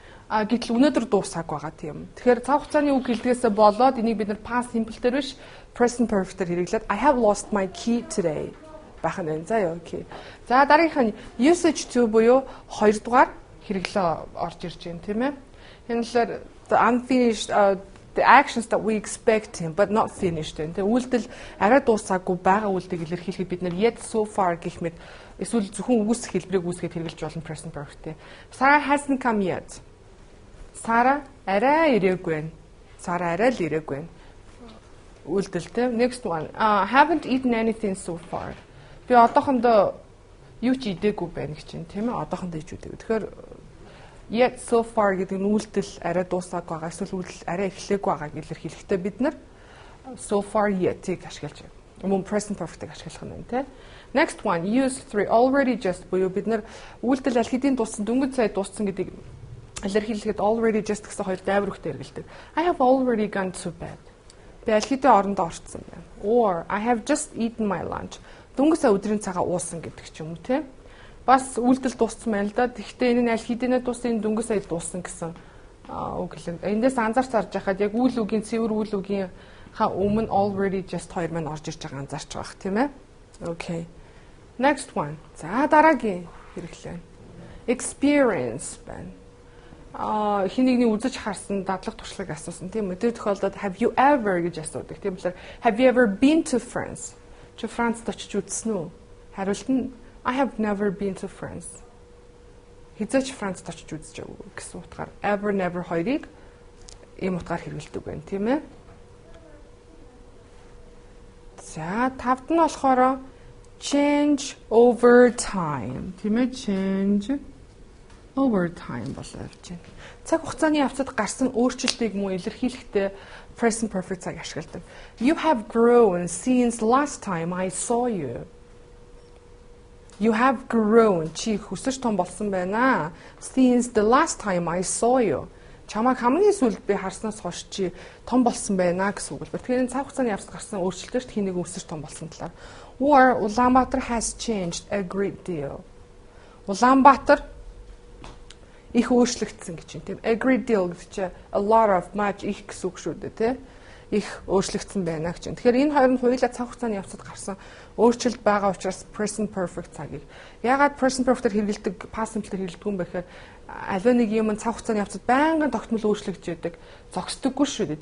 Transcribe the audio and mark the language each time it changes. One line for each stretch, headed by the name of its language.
Mongolian: Гэтэл өнөөдөр дуусаагүй байгаа тийм. Тэгэхээр цаг хугацааны үг хэлдгээсээ болоод энийг бид нар past simple дээр биш present perfect-ээр хэрэглээд
English: I have lost my key today
Mongolian: байх нь байна. За яа окей. За дараагийнх нь usage 2 буюу хоёрдугаар хэрэглээ орж ирж байна тийм ээ.
English: Энэ л the unfinished the actions that we expect him but not finished.
Mongolian: Тэгээ үйлдэл арай дуусаагүй байгаа үйлдэлийг илэрхийлэхэд бид нар yet so far гэх мэт эсвэл зөвхөн үгүйсэх хэлбэрийг үүсгээд хэрэгжилж болно present perfect.
English: Sarah hasn't come yet.
Mongolian: Сара арай ирээгүй байна. Сара арай л ирээгүй байна. Үйлдэлтэй.
English: Next one. Haven't eaten anything so far.
Mongolian: Би одоохондоо юу ч идээгүй байна гэж байна, тийм ээ? Одоохондоо ич үдээгүй. Тэгэхээр yet so far гэдэг нь үйлдэл арай дуусаагүй байгаа, эсвэл үйлдэл арай эхлээгүй байгааг илэрхийлэхдээ бид нар so far yet-ийг ашиглаж байна. Мөн present perfect-ийг ашиглах нь байна, тийм.
English: Next one,
Mongolian: use 3 already just буюу бид нар үйлдэл аль хэдийн дууссан, дөнгөж сая дууссан гэдгийг илэрхийлэхэд already just гэсэн хоёр дайвар үгтэй хэрэглэдэг.
English: I have already gone to bed.
Mongolian: Би аль хэдийн орондоо орцсон байна.
English: Or I have just eaten my lunch.
Mongolian: Дөнгөж сая өдрийн цагаа уусан гэдэг ч юм уу, тийм. Бас үйлдэл дууссан байна л да. Тэгэхдээ энэ нь аль хэдийнэ дууссан, энэ дөнгөж сая дууссан гэсэн үг хэлэн. Эндээс анзаарч харж байхад яг үйл үгийн цэвэр үйл үгийн өмнө already just хоёр маань орж ирж байгаа анзаарч байгаа тийм ээ.
English: Okay. Next one.
Mongolian: За дараагийн хэрэглээ. Experience байна. Хинэгний үзэж харсан дадлаг туршлагыг асуусан тийм үү. Тэр тохиолдолд have you ever гэж асуудаг. Тийм болохоор
English: have you ever been to France?
Mongolian: Чи Францд очиж үзсэн үү? Хариулт нь
English: I have never been to France.
Mongolian: Хизээч Францд очиж үзчихээгүй гэсэн утгаар ever never хоёрыг ийм утгаар хэрэглэдэг байна, тийм ээ. За, тавд нь болохоор change over time, тийм ээ, change over time болоо явж байна. Цаг хугацааны явцад гарсан өөрчлөлтийг мөн илэрхийлэхдээ present perfect цаг ашигладаг.
English: You have grown since last time I saw you. You have grown.
Mongolian: Чи өсөж том болсон байна.
English: Since the last time I saw you.
Mongolian: Чамайг хамгийн сүүлд би харснаас хойш чи том болсон байна гэсэн үг л. Тэгэхээр энэ цаг хугацааны явцад гарсан өөрчлөлтөөр хий нэг өсөж том болсон талаар.
English: Or Ulaanbaatar has changed a great deal.
Mongolian: Улаанбаатар их өөрчлөгдсөн гэж юм тийм. A great deal гэж чи a lot of much их гэсэн үг шүү дээ тийм. Их өөрчлөгдсөн байна гэж. Тэгэхээр энэ хоёр нь хоёулаа цаг хугацааны явцад гарсан өөрчлөлт байгаа учраас present perfect цагийг. Ягаад present perfect-ээр хэрэглэдэг, past simple-ээр хэрэглэдэг юм бэ гэхээр аливаа нэг юм цаг хугацааны явцад байнгын тогтмол өөрчлөгдөж байдаг, зогсдоггүй шүү дээ.